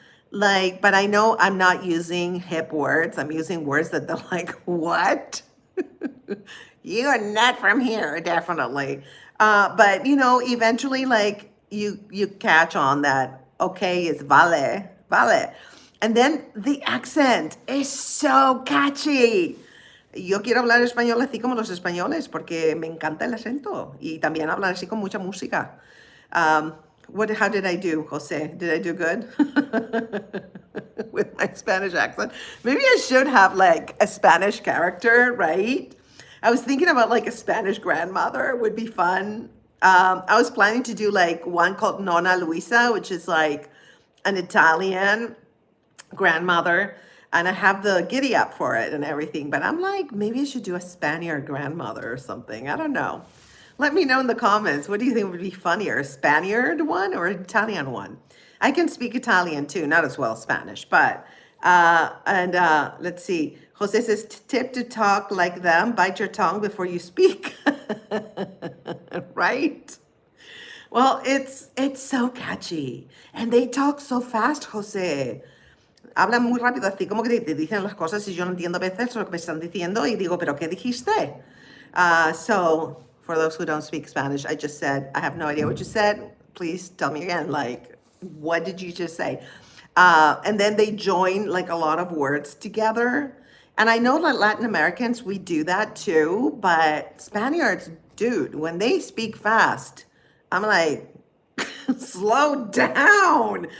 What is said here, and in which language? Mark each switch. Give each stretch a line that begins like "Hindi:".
English: Like, but I know I'm not using hip words. I'm using words that they're like, what? You are not from here, definitely. But you know, eventually, like you catch on that okay is
Spanish: vale, vale.
English: And then the accent is so catchy.
Spanish: Yo quiero hablar español así como los españoles porque me encanta el acento y también hablar así con mucha música.
English: How did I do, Jose? Did I do good with my Spanish accent? Maybe I should have like a Spanish character, right? I was thinking about like a Spanish grandmother would be fun. I was planning to do like one called Nonna Luisa, which is like an Italian grandmother, and I have the giddy up for it and everything. But I'm like, maybe I should do a Spaniard grandmother or something. I don't know. Let me know in the comments. What do you think would be funnier, a Spaniard one or an Italian one? I can speak Italian too, not as well as Spanish, but, let's see. Jose says, tip to talk like them, bite your tongue before you speak. Right? Well, it's so catchy. And they talk so fast, Jose.
Spanish: Hablan muy rápido, así como que te dicen las cosas y yo no entiendo a veces lo que me están diciendo y digo, ¿pero qué dijiste?
English: So, for those who don't speak Spanish, I just said, I have no idea what you said. Please tell me again, like, what did you just say? And then they join like a lot of words together. And I know that Latin Americans, we do that too, but Spaniards, dude, when they speak fast, I'm like, slow down.